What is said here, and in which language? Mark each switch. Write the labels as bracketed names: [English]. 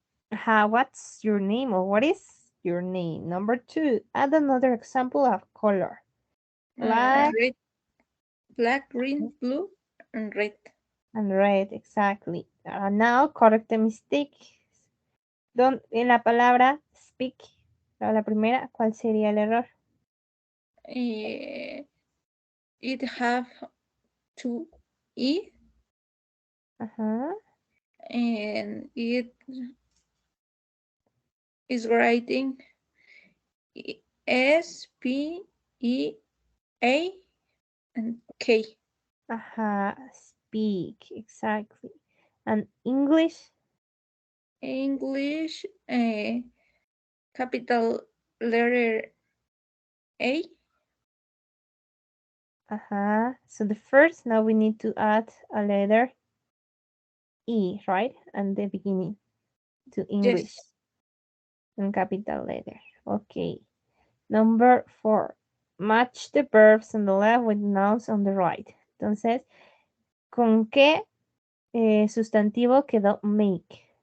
[English] What's your name or what is your name? Number two, add another example of color. Black Red, black, green, blue, and red. and red, exactly. Now correct the mistake. [Spanish] En la palabra speak, la primera, ¿cuál sería el error? [English] It have two E, Ajá. and it is writing S, P, E, A, and K. Ajá, speak, exactly. And English? English, capital letter A. So the first, now we need to add a letter E, right? And the beginning to English. Yes. In capital letter. Okay. Number 4. Match the verbs on the left with nouns on the right. [Spanish] Entonces, ¿con qué sustantivo quedó make?